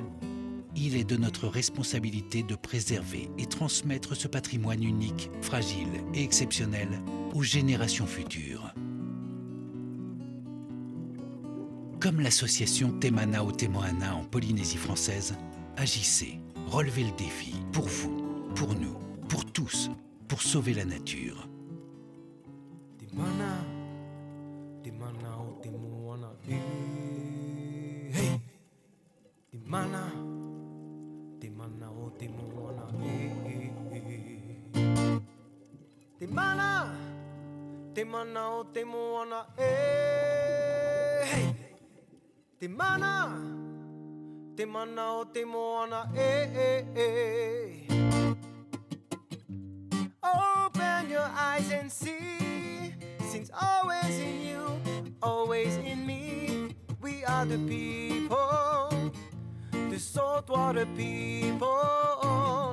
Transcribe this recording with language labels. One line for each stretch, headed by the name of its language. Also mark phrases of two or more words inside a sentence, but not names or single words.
French: Il est de notre responsabilité de préserver et transmettre ce patrimoine unique, fragile et exceptionnel aux générations futures. Comme l'association Te Mana o Te Moana en Polynésie française, agissez, relevez le défi, pour vous, pour nous, pour tous, pour sauver la nature.
Tahitian: Te mana o te moana, hey. Te mana o te moana, Te mana o te moana, hey. Te mana o te moana,
English: Open your eyes and see, since always in you, always in me, we are the people, the saltwater people.